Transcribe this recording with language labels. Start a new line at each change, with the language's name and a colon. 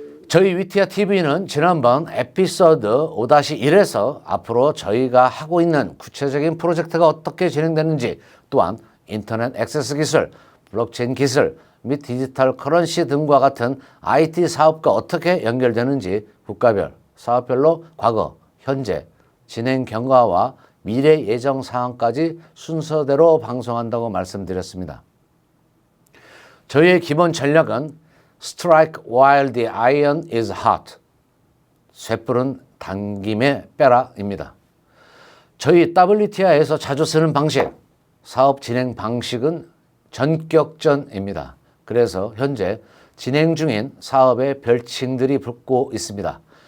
Korean: 저희 위티아 TV는 지난번 에피소드 5-1에서 앞으로 저희가 하고 있는 구체적인 프로젝트가 어떻게 진행되는지, 또한 인터넷 액세스 기술, 블록체인 기술 및 디지털 커런시 등과 같은 IT 사업과 어떻게 연결되는지 국가별, 사업별로 과거, 현재, 진행 경과와 미래 예정 사항까지 순서대로 방송한다고 말씀드렸습니다. 저희의 기본 전략은
English: Strike while the iron is hot.
Korean: 쇠불은 당김에 빼라입니다. 저희 WTI에서 자주 쓰는 방식, 사업 진행 방식은 전격전입니다. 그래서 현재 진행 중인 사업의 별칭들이 붙고 있습니다.